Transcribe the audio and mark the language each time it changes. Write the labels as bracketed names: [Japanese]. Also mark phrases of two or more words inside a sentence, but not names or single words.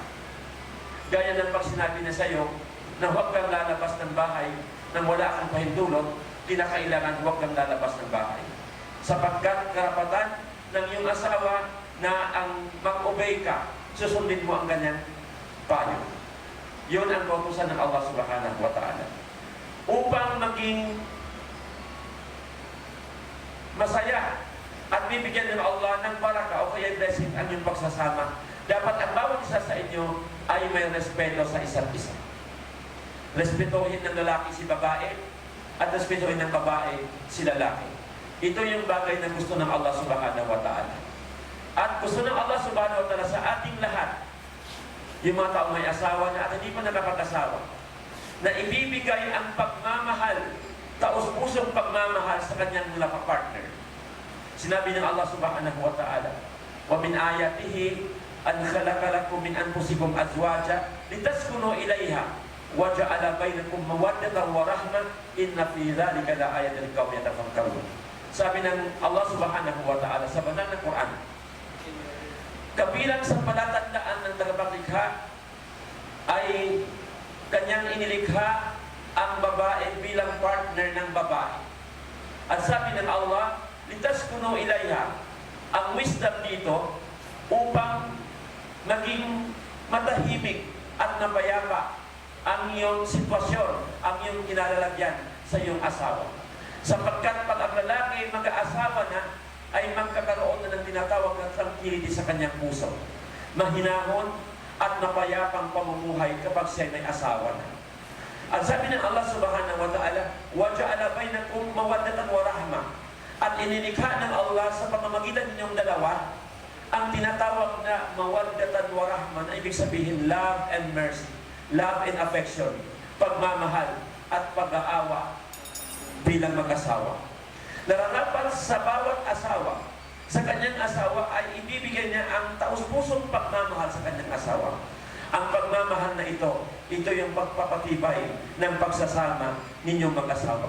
[Filipino] Gaya ng pag sinabi na sa iyo na huwag kang lalabas ng bahay nang wala kang pahintulot, kinakailangan huwag kang lalabas ng bahay. Sapagkat karapatan ng iyong asawa na ang mag-obey ka, susundin mo ang kanyang payo. Yun ang kautusan ng Allah [Arabic] سبحانه وتعالى. [Filipino] Upang maging masaya at bibigyan ng Allah ng baraka o kaya blessing ang iyong pagsasama, dapat ang bawat isa sa inyo ay may respeto sa isa't isa. Respetuhin ng lalaki si babae at respetuhin ng babae si lalaki. Ito yung bagay na gusto ng Allah [Arabic] سبحانه وتعالى. [Filipino] At gusto ng Allah [Arabic] سبحانه وتعالى [Filipino] sa ating lahat, yung mga taong may asawa na at hindi pa nakapag-asawa, na ibibigay ang pagmamahal, taos-pusong pagmamahal sa kanyang mga partner. Sinabi ng [Arabic] Allah سبحانه وتعالى ومن آياته أن خلق لكم من أنفسكم أزواجا لتسكنوا إليها وجعل بينكم مودة ورحمة إن في ذلك لآيات لقوم يتفكرون. [Filipino] Sabi ng Allah [Arabic] سبحانه وتعالى [Filipino] sa banal na Quran, kabilang sa palatandaan ng tagapaglikha ay kanyang inilikha ang babae bilang partner ng babae. At sabi ng Allah, [Arabic] لتسكنوا إليها, [Filipino] ang wisdom dito upang maging matahimik at napayapa ang iyong sitwasyon, ang iyong kinalalagyan sa iyong asawa. Sapagkat pag ang lalaki mag-aasawa na, ay magkakaroon na ng tinatawag na tranquility sa kanyang puso. Mahinahon at napayapang pamumuhay kapag siya may asawa na. At sabi ng Allah [Arabic] سبحانه وتعالى, وَجَعَلَ بَيْنَكُمْ مَوَدَّةً وَرَحْمَةً, [Filipino] at inilikha ng Allah sa pamamagitan ninyong dalawa ang tinatawag na [Arabic] مودة ورحمة, [Filipino] na ibig sabihin [English] love and mercy, love and affection, [Filipino] pagmamahal at pag-aawa bilang mag-asawa. Nararapat sa bawat asawa, sa kanyang asawa ay ibibigay niya ang taus-pusong pagmamahal sa kanyang asawa. Ang pagmamahal na ito yung pagpapatibay ng pagsasama ninyong mag-asawa.